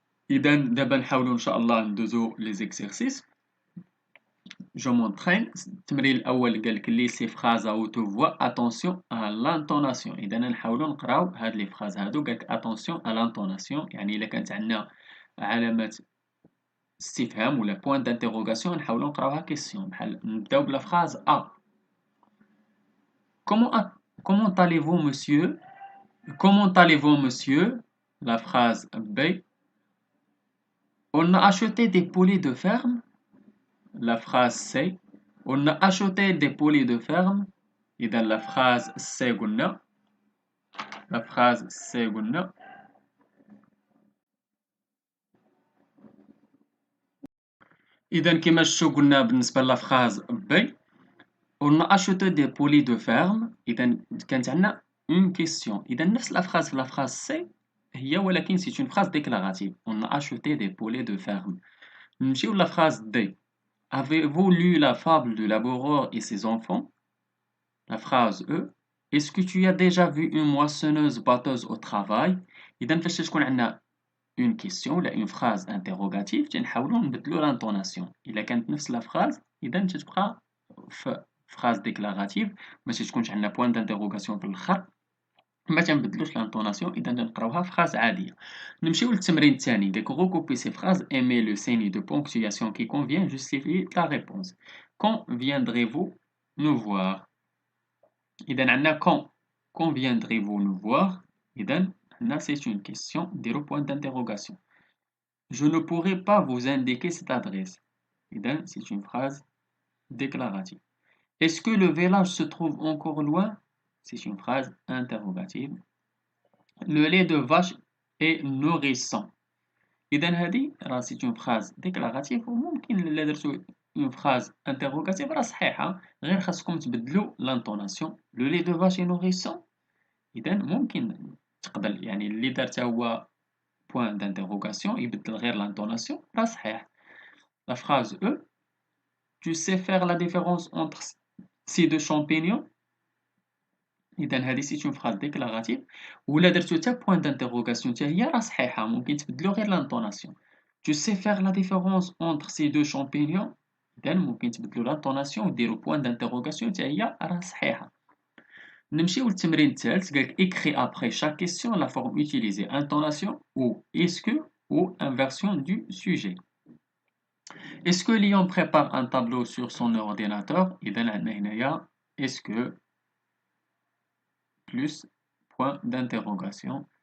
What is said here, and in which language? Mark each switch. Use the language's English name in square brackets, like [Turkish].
[Arabic] إذا دابا نحاولوا إن شاء الله ندوزو [French] les exercices. Je m'entraîne. [Arabic] التمرين الأول قال لك [French] laissez phrase à haute voix attention à l'intonation. [Arabic] إذا نحاولوا نقراو هاد لي فراز هادو قال لك [French] attention à l'intonation [Arabic] يعني إلا كانت عندنا علامة استفهام ولا [French] point d'interrogation [Arabic] نحاولوا نقراوها question بحال نبداو بلا phrase A. [French] Comment allez-vous monsieur? Comment allez-vous monsieur? La phrase B. On a acheté des poulets de ferme. La phrase C. On a acheté des poulets de ferme. Et dans la phrase C [Arabic] قلنا. [French] La phrase C قلنا. [Arabic] إذا كما شفتوا قلنا بالنسبة للفراز B. [French] On a acheté des poulets de ferme. [Arabic] إذا كانت عندنا [French] une question. إذا نفس la phrase في la phrase C [Arabic] هي ولكن [French] c'est une phrase déclarative. On a acheté des poulets de ferme. [Arabic] نمشيو [French] la phrase D. Avez-vous lu la fable de Laboureur et ses enfants? La phrase E. Est-ce que tu as déjà vu une moissonneuse batteuse au travail? [Arabic] إذا فاش تكون عندنا [French] une question [Arabic] ولا [French] une phrase interrogative [Arabic] تنحاولوا نبدلوا [French] l'intonation. [Arabic] إلا كانت نفس la phrase إذا تتبقى في [French] phrase déclarative [Arabic] ما تكونش عندنا [French] point d'interrogation [Arabic] في الآخر ما تنبدلوش [French] l'intonation [Arabic] إذا نقراوها phrase عادية. نمشيو للتمرين الثاني ديك [French] recouper ces phrases aimer le signe de ponctuation qui convient justifier ta réponse. Quand viendrez-vous nous voir? [Arabic] إذا عندنا [French] quand viendrez-vous nous voir? [Arabic] إذا هنا [French] c'est une question [Arabic] ديرو [French] point d'interrogation. Je ne pourrai pas vous indiquer cette adresse. [Arabic] إذا [French] c'est une phrase déclarative. Est-ce que le village se trouve encore loin? C'est une phrase interrogative. Le lait de vache est nourrissant. [Arabic] إذا هذه راه [French] c'est une phrase déclarative [Arabic] وممكن إلا درتو [French] une phrase interrogative [Arabic] راه صحيحة غير خاصكم تبدلوا [French] l'intonation. Le lait de vache est nourrissant. [Arabic] إذا ممكن تقدر يعني اللي درته هو [French] point d'interrogation [Arabic] يبدل غير [French] l'intonation [Arabic] راه صحيح. [French] La phrase E. Tu sais faire la différence entre ces deux champignons? [Arabic] إذا هذه [French] c'est une phrase déclarative [Arabic] ولا درتو حتى [French] point d'interrogation [Arabic] حتى هي راه صحيحة ممكن تبدلو غير [French] l'intonation. Tu sais faire la différence entre ces deux champignons? [Arabic] إذا ممكن تبدلو [French] l'intonation [Arabic] وديرو [French] point d'interrogation [Arabic] حتى هي راه صحيحة. نمشيو للتمرين الثالث قالك [French] écris après chaque question la forme utilisée intonation ou est-ce que ou inversion du sujet. Est-ce que Lyon prépare un tableau sur son ordinateur? [Arabic] إذا عندنا هنايا [French] est-ce que plus point d'interrogation.